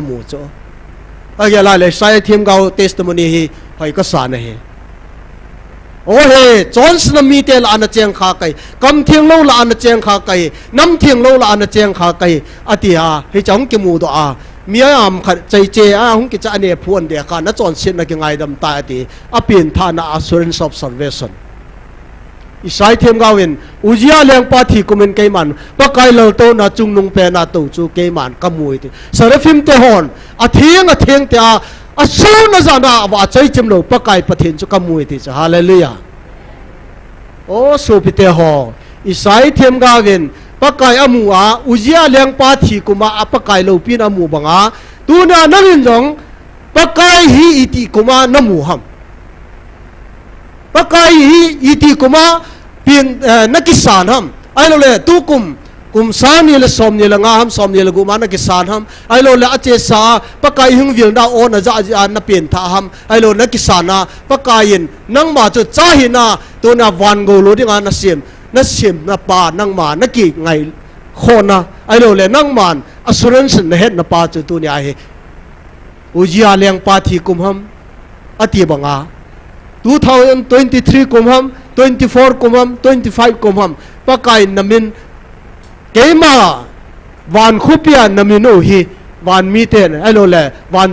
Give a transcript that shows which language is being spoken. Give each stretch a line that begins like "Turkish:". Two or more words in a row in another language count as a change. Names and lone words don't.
Thado Chin: mu cho aya la le sai thiam gaw testimony hi phai ka sa na he o he johnson mi te la na cheng kha kai kam thiang lo la na cheng kha kai nam thiang lo la na cheng kha kai atia he chong ki mu do a miam khat chai che a hung ki cha ne phuan de kha na chon sin na ki ngai dam ta ti apin tha na
English: assurance of salvation
Thado Chin: isai them gawin ujia leng pa thi kumen keiman pakai lo to na chung nung pe na to chu keiman kamui ti sarafim te hon a thiang te a su na zana wa chai chem lo pakai pathin chu kamui ti cha hallelujah o so pite ho isai them gawin pakai amua ujia leng pa thi kuma apakai lo pin amu banga tu na nangin jong pakai hi iti kuma namu ham pakai hi iti kuma pin nakisan ham ai lo le tu kum san ni le som ni le nga ham som ni le guma nakisan ham ai lo le ache sa pakai hung vil da on na ja na pin tha ham ai lo nakisana pakai in nang ma chu cha hi na tu na wan go lo ding na sim na pa nang ma na ki ngai khona ai lo le nang man assurance na het na pa chu tu ni ai ujia leng pa thi kum ham ati banga 2023 kumham 24 kumham 25 kumham pakai namin keima wan khupia namino hi wan miten alo le wan